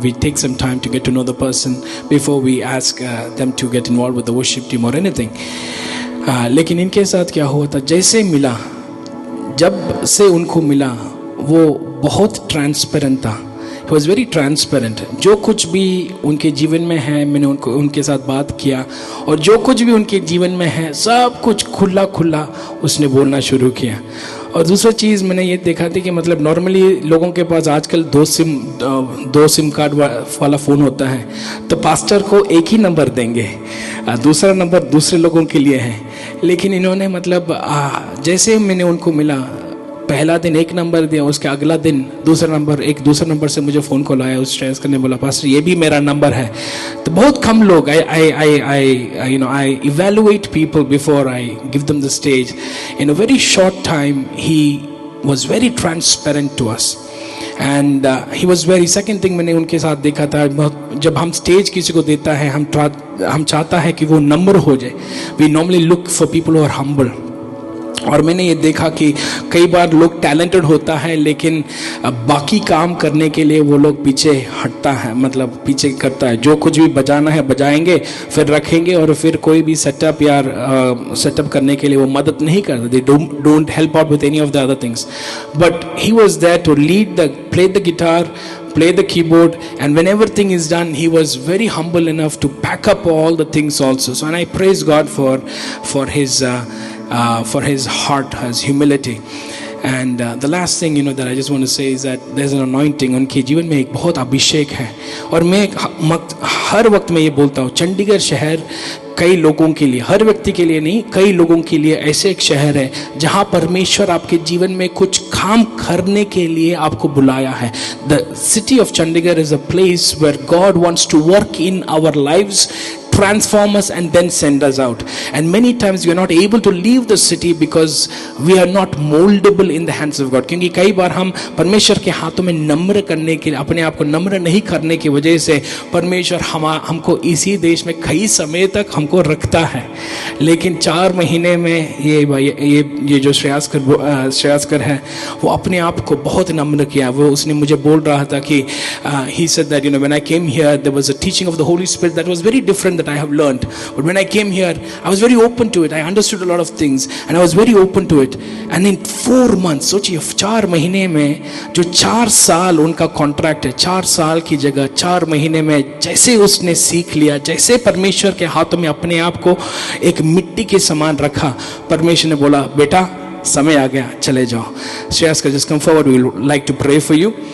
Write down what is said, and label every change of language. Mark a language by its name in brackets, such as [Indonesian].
[English] We take some time to get to know the person before we ask them to get involved with the worship team or anything. [Hindi] लेकिन इनके साथ क्या हुआ था, जैसे मिला, जब से उनको मिला, वो बहुत ट्रांसपेरेंट था. [English] He was very transparent. [Hindi] जो कुछ भी उनके जीवन में है, मैंने उनके साथ बात किया, और जो कुछ भी उनके जीवन में है सब कुछ खुला उसने बोलना शुरू किया. और दूसरा चीज़ मैंने ये देखा थी कि मतलब नॉर्मली लोगों के पास आजकल दो सिम कार्ड वाला फ़ोन होता है, तो पास्टर को एक ही नंबर देंगे, दूसरा नंबर दूसरे लोगों के लिए है. लेकिन इन्होंने मतलब जैसे मैंने उनको मिला, पहला दिन एक नंबर दिया, उसके अगला दिन दूसरा नंबर से मुझे फ़ोन कॉल आया. उस स्ट्रेस करने बोला, पास्टर ये भी मेरा नंबर है. तो बहुत कम लोग [English] I evaluate people before I give them the stage. In a very short time he was very transparent to us. And he was very, second thing [Hindi] मैंने उनके साथ देखा था, जब हम स्टेज किसी को देता है, हम चाहता है कि वो नंबर हो जाए. [English] We normally look for people who are humble. [Hindi] और मैंने ये देखा कि कई बार लोग टैलेंटेड होता है, लेकिन बाकी काम करने के लिए वो लोग पीछे हटता है, मतलब पीछे करता है. जो कुछ भी बजाना है बजाएंगे, फिर रखेंगे, और फिर कोई भी सेटअप करने के लिए वो मदद नहीं करते. [English] They don't help out with any of the other things. But he was there to play the guitar, play the keyboard, and when everything is done, he was very humble enough to pack up all the things also. So, and I praise God for his heart, his humility. And the last thing that I just want to say is that there's an anointing. [Hindi] उनके जीवन में एक बहुत अभिषेक है. और मैं हर वक्त में ये बोलता हूँ, चंडीगढ़ शहर कई लोगों के लिए, हर व्यक्ति के लिए नहीं, कई लोगों के लिए ऐसे एक शहर है जहाँ परमेश्वर आपके जीवन में कुछ काम करने के लिए आपको बुलाया है. [English] The city of Chandigarh is a place where God wants to work in our lives, transform us and then send us out. And many times we are not able to leave the city because we are not moldable in the hands of God. [Hindi] क्योंकि कई बार हम परमेश्वर के हाथों में नम्र करने के लिए, अपने आप को नम्र नहीं करने की वजह से परमेश्वर हमको इसी देश में कई समय तक हमको रखता है. लेकिन 4 महीने में ये जो श्रेयास्कर है, वो अपने आप को बहुत नम्र किया. वो उसने मुझे बोल रहा था कि [English] he said that when I came here there was a teaching of the Holy Spirit that was very different that I have learned. But when I came here, I was very open to it. I understood a lot of things and I was very open to it. And in 4 months, [Hindi] सोचिए 4 महीने में, जो 4 साल उनका contract है, 4 साल की जगह 4 महीने में जैसे उसने सीख लिया, जैसे परमेश्वर के हाथों में अपने आप को एक मिट्टी के समान रखा, परमेश्वर ने बोला, बेटा समय आ गया, चले जाओ. [English] Shreyaskar, just come forward. We would like to pray for you.